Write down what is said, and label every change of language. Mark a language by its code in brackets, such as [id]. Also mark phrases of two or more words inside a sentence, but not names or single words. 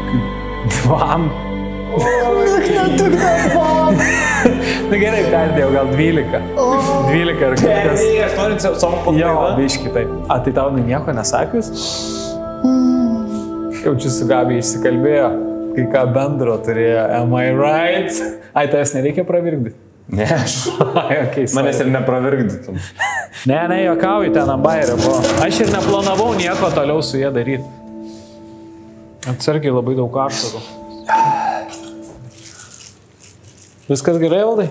[lt] 2. Na gerai, perdėjau, gal 12. 12 ar kažkas. Aš noriu savo paklaidą. Jo, biški taip. A, tai tau nieko nesakius? Jaučiu su Gabi išsikalbėjo, kai ką bendro turėjo. [en] Am I right? [lt] Ai, tavęs nereikia pravirkdyti? Ne, okay, manęs ir nepravirkdytum. Ne, juokauju, ten ambairė buvo. Aš ir neplanavau nieko toliau su jie daryti. Atsargiai labai daug ašarų. Viskas gerai, Valdai?